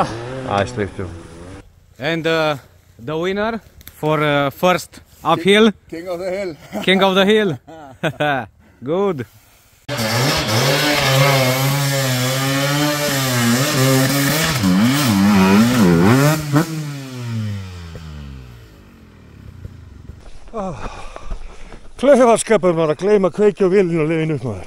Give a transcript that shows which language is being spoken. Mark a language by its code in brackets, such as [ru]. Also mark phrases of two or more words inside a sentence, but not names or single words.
[is] Sleipt, jú. [en] And the winner for first uphill. King of the hill. King of the hill. Good. [is] Klaufaskapur maður að gleyma að kveikja á vélinu og leiðinu upp maður.